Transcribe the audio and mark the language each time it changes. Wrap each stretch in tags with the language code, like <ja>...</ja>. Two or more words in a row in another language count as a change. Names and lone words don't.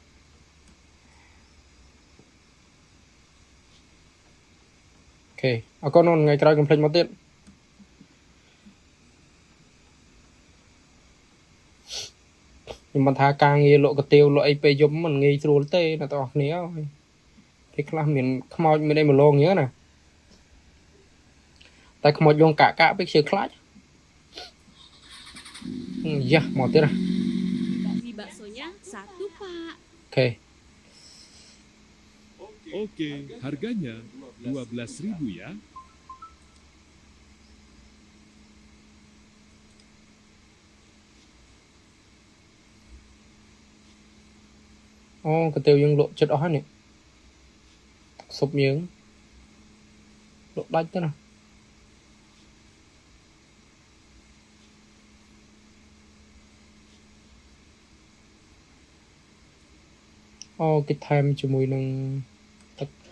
<km>អូខេអរគុណអូនថ្ងៃក្រោយកុំភ្លេចមកទៀតខ្ញុំមិនថាការងារលក់កាទៀវលក់អីពេលយប់មិនងាយស្រួលទេអ្នកទាំងអស់គ្នាពេលខ្លះមានខ្មោចមានអីមកលងអញ្ចឹងណាតែខ្មោចលងកាក់ពេលខ្ជិលខ្លាចយ៉ាមកទៀតណា</km> <id>Di baksonya 1 Pak.</id> <km>អូខេ</km> <id>Oke, harganya 12.000 ya.</id> <km>អូកាទៀវយើងលក់ចិត្តអស់ហើយនេះស៊ុបយើងលក់ដាច់ទៅណាអូគេថែមជាមួយនឹងទឹក</km>